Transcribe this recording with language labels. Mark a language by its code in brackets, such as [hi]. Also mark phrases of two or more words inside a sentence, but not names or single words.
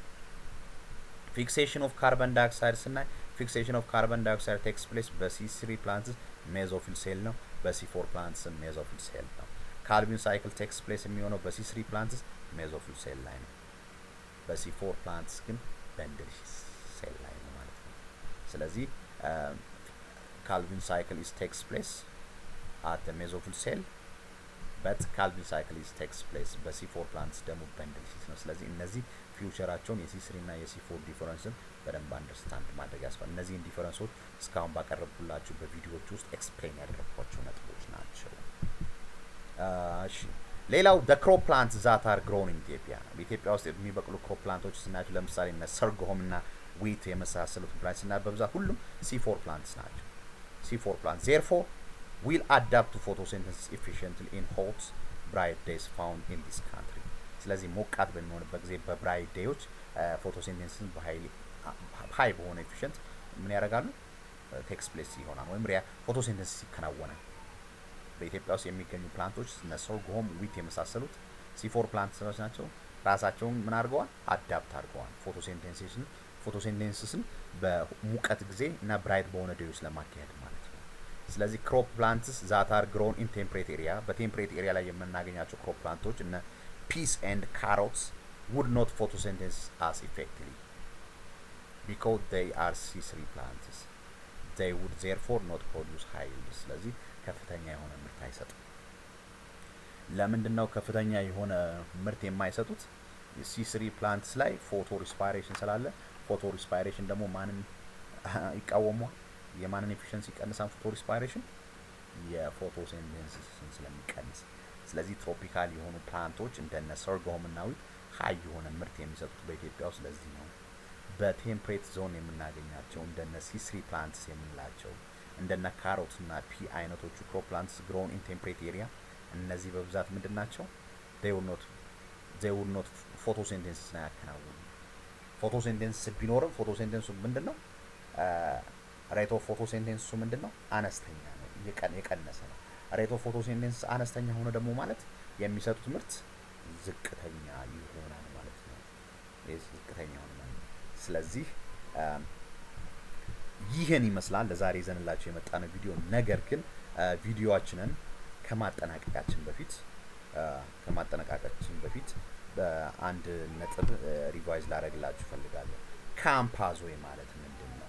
[en] fixation of carbon dioxide [am] ስናይ [en] fixation of carbon dioxide takes place [am] በC3 [en] plants mesophyll cell [am] ነው። በC4 [en] plants mesophyll cell [am] ነው። [en] Calvin cycle takes place [am] የሚሆነው በC3 [en] plants mesophyll cell [am] ላይ ነው። በC4 ፕላንትስ ግን [en] bundle cell [am] ላይ ነው ማለት ነው። ስለዚህ [en] Calvin cycle is takes place at the mesophil cell, but Calvin cycle is takes place [am] በC4 plants ደግሞ [en] bundle sheath [am] ነው። ስለዚህ እነዚህ ፊውቸራቸውን የC3 እና የC4 ዲፈረንስን በደንብ አንደርስታንድ ማድረግ ያስፈልጋል። እነዚህን ዲፈረንሶች እስካሁን ባቀረብኩላችሁ በቪዲዮዎች ውስጥ ኤክስፕሌን ያደረኳቸው ነጥቦች ናቸው። እሺ ሌላው [en] the crop plants that are grown in Ethiopia [am] በኢትዮጵያ ውስጥ የሚበቅሉ crop plantoች ስናያቸው ለምሳሌ እነ ሰርጎም እና ዊት የመሳሰሉት ፕላንትስ እና በብዛት ሁሉም [en] C4 plants [am] ናቸው። [en] C4 plants therefore will adapt to photosynthesis efficiently in hot bright days found in this country። [am] ስለዚህ ሞቃት በሚሆንበት ጊዜ በብራይት ዴዮች ፎቶሲንቴሲስን በሃይ በሆነ ኤፊሽንት ምን ያደርጋሉ [en] takes place [am] ይሆናል ወይም ፎቶሲንቴሲስ ይከናወናል። በኢትዮጵያ ውስጥ የሚገኙ ፕላንቶች እነ ሶርጎም ዊት የመሳሰሉት [en] C4 plants [am] ናቸው። ራሳቸውን ምን አድርገዋል አዳፕት አድርገዋል ፎቶሲንቴሲስን በሙቀት ጊዜ እና ብራይት በሆነ ዴዮች ለማካሄድ ማለት ነው። ስለዚህ [en] crop plants that are grown in temperate area [am] በቴምፕሬት ኤሪያ ላይ የምናገኛቸው ክሮፕ ፕላንቶች እነ [en] peas and carrots would not photosynthesize as effectively because they are C3 plants. They would therefore not produce high yields. [am] ስለዚህ ከፍተኛ የሆነ ምርት አይሰጡም። ለምንድነው ከፍተኛ የሆነ ምርት የማይሰጡት? [en] C3 plants [am] ላይ [en] photo respiration [am] ስላለ [en] photo respiration [am] ደግሞ ማንን ይቃወማል? የማንን ኤፊሺየንሲ ይቀንሳል? [en] photo respiration [am] የፎቶሲንቴሲስን ስለሚቀንስ። ስለዚህ ትሮፒካል የሆኑ ፕላንቶች እንደነ ሰርጎም እና ዊት ሃይ የሆነ ምርት የሚሰጡት በኢትዮጵያ ውስጥ ለዚህ ነው። በቴምፕሬት ዞን የምናገኛቸው እንደነ [en] C3 plants [am] የምንላቸው እንደነ ካሮት እና ፒ አይነቶቹ [en] crop plants grown in temperate area [am] እነዚህ በብዛት ምንድናቸው? [en] they will not photosynthesis [am] ነው ያከናውኑ። ፎቶሲንቴሲስ ቢኖርም ፎቶሲንቴሲሱ ምንድነው? [en] rate of photosynthesis [am] ምንድነው? አነስተኛ ነው፣ የቀነሰ ነው። [en] rate of photosynthesis [am] አነስተኛ ሆነ ደግሞ ማለት የሚሰጡት ምርት ዝቅተኛ ይሆናል ማለት ነው። ዝቅተኛ ሆነ ማለት ነው። ስለዚህ ይህን ይመስላል ለዛሬ ይዘንላችሁ የመጣነው ቪዲዮ። ነገር ግን ቪዲዮአችንን ከማጠናቀቃችን በፊት በአንድ ነጥብ ሪቫይዝ ላደርግላችሁ ፈልጋለሁ። ካምፓዝዌይ ማለት ምንድነው?